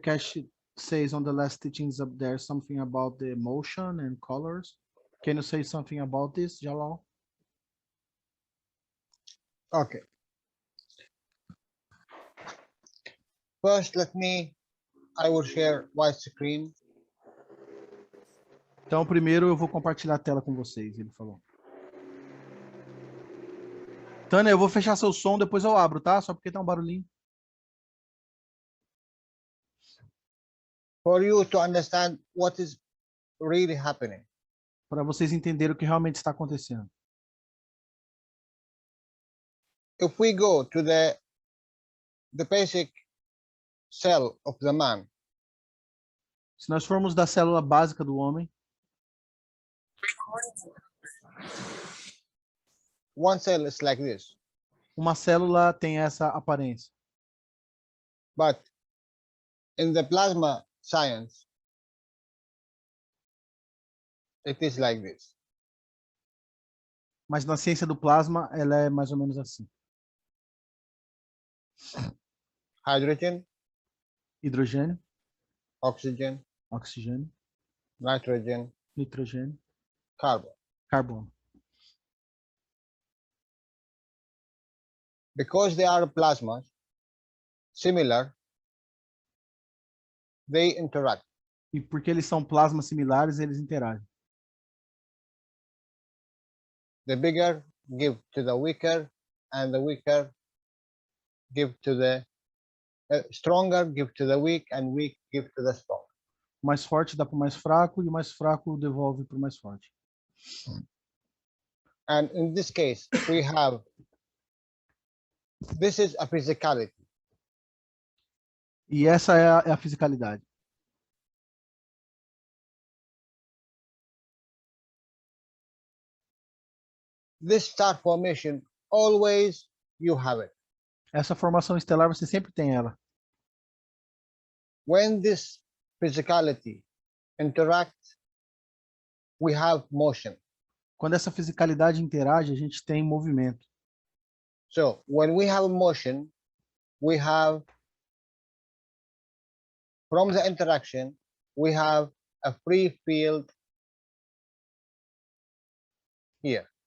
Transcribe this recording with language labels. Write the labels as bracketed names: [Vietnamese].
[English] Cash says on the last teachings up there something about the emotion and colors. Can you say something about this, Jalal? Okay. First, I will share my screen. [Portuguese] Então, primeiro eu vou compartilhar a tela com vocês, ele falou. Tânia, eu vou fechar seu som, depois eu abro, tá? Só porque tá um barulhinho. [English] For you to understand what is really happening. [Portuguese] Para vocês entenderem o que realmente está acontecendo. [English] If we go to the basic cell of the man, [Portuguese] Se nós formos da célula básica do homem, [English] one cell is like this. [Portuguese] uma célula tem essa aparência. [English] But in the plasma science, it is like this. [Portuguese] Mas na ciência do plasma, ela é mais ou menos assim. [English] Hydrogen, [Portuguese] Hidrogênio, [English] oxygen, [Portuguese] oxigênio, [English] nitrogen, [Portuguese] nitrogênio, [English] carbon. [Portuguese] carbono. [English] Because they are plasmas, similar, they interact. [Portuguese] E porque eles são plasmas similares, eles interagem. [English] The bigger give to the weaker, and the weaker give to the stronger give to the weak, and weak give to the strong. [Portuguese] O mais forte dá para o mais fraco e o mais fraco devolve para o mais forte. [English] And in this case, we have, this is a physicality. [Portuguese] E essa é a fisicalidade. [English] This star formation, always you have it. [Portuguese] Essa formação estelar você sempre tem ela. [English] When this physicality interacts, we have motion. [Portuguese] Quando essa fisicalidade interage, a gente tem movimento. [English] So when we have motion, we have, from the interaction, we have a free field here.